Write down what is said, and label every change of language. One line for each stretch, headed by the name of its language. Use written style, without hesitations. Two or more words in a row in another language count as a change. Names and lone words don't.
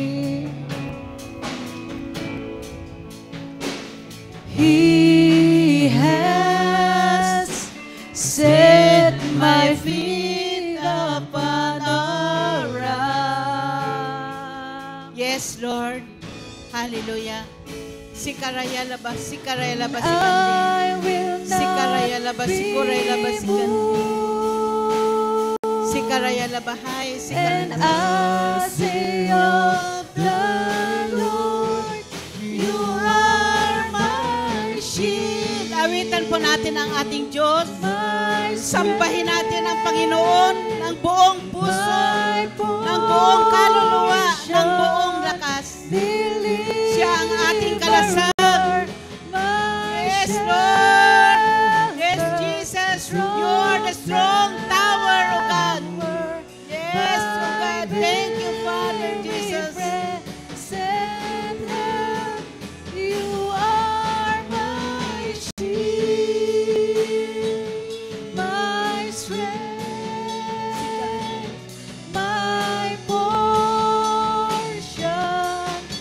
English: He has set my feet upon a rock. Yes, Lord. Hallelujah. Sikaraya laba, sikaraya laba, I will sikaraya not laba, sikuraya laba, be moved. sikaraya laba, hay, And sikaraya laba. I say of the Lord, you are my shield.
Filipino: Awitan po natin ang ating Diyos.
English: My
Filipino: Sambahin natin ang Panginoon ng buong puso,
English: my
Filipino: ng buong kaluluwa, ng buong lakas. Siya ang ating kalasag.
English: Yes, Lord. Yes, Jesus. You are the strong tower, O God. Yes, O God. Thank you, Father Jesus. You are my shield, my strength, my portion,